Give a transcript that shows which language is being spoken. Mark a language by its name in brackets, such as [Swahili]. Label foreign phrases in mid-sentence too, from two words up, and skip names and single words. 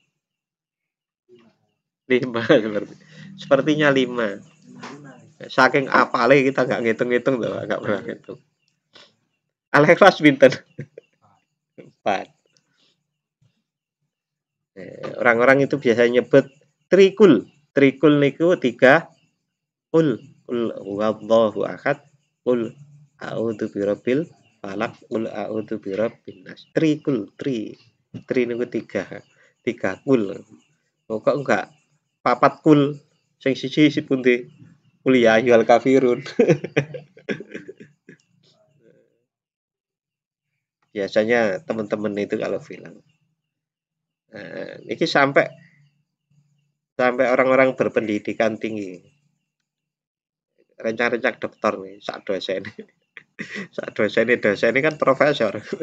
[Indonesian] 5 sepertinya 5. [Javanese] Saking apale [Indonesian] kita nggak ngitung-ngitung loh, nggak pernah ngitung. [Javanese] Al-Ikhlas pinten? 4. [Indonesian] Orang-orang itu biasanya nyebut trikul. [Javanese] Trikul niku 3 [Arabic] قل هو الله أحد, قل أعوذ برب الفلق, قل أعوذ برب الناس. [Javanese] Trikul, tri niku 3 kul. Kok enggak 4 kul, sing siji pundi? [Arabic] قل يا أيها الكافرون. [Indonesian] Biasanya teman-teman itu kalau bilang. Ini sampai orang-orang berpendidikan tinggi, rencana-rencana dokter nih, sak dosen ini kan profesor.